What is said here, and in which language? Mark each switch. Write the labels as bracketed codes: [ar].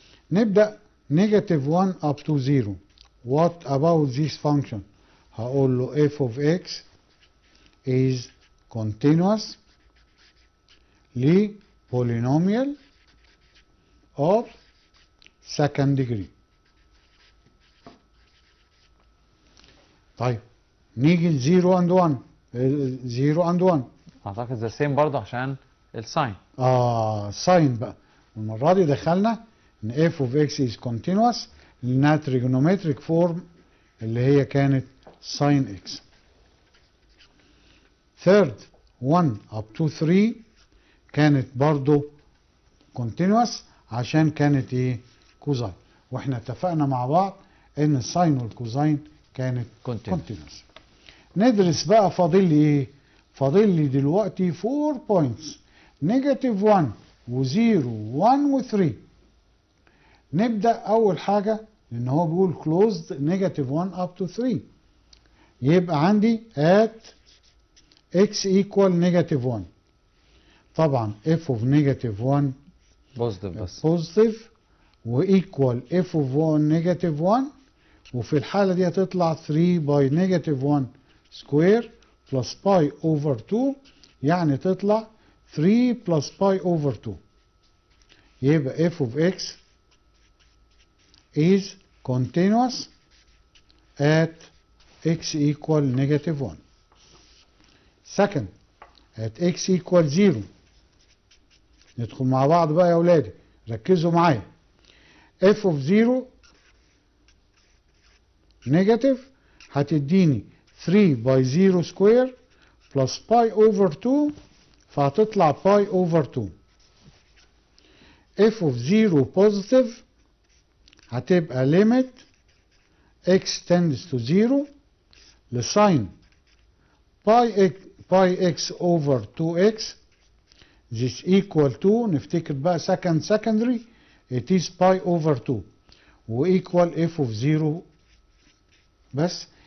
[ar] نبدأ نيجاتيف [en] 1 up to 0. What about this function؟ هقول له f of x is continuous ل polynomial of second degree. [ar] طيب نيجي ل 0 and 1. [en] 0 and 1 [ar] اعتقد ذا سيم برضه عشان الساين. ساين بقى. المرة دي دخلنا ان [en] f of x is continuous لانها trigonometric form اللي هي كانت sin x. [ar] third 1 up to 3 كانت برضو continuous عشان كانت ايه؟ كوزاين. واحنا اتفقنا مع بعض ان الساين والكوزاين كانت continuous. ندرس بقى فاضل لي ايه؟ فاضل لي دلوقتي 4 points نيجاتيف 1 و0 1 و3. نبدأ أول حاجة لأن هو بيقول closed negative 1 up to 3. يبقى عندي [en] at x equal negative 1. طبعا f of negative 1 [ar] بوزيتيف بس. [en] positive و equal f of 1 negative 1، [ar] وفي الحالة دي هتطلع [en] 3 by negative 1 square plus pi over 2، يعني تطلع 3 plus pi over 2. يبقى f of x is continuous at x equal negative 1. second at x equal 0. [ar] ندخل مع بعض بقى يا ولادي، ركزوا معايا. [en] f of 0 negative هتديني 3 by 0 square plus pi over 2، فهتطلع pi over 2. f of 0 positive هتبقى limit x tends to 0 لساين pi x over 2x this equal to، نفتكر بقى secondary it is pi over 2 و equal f of 0 بس.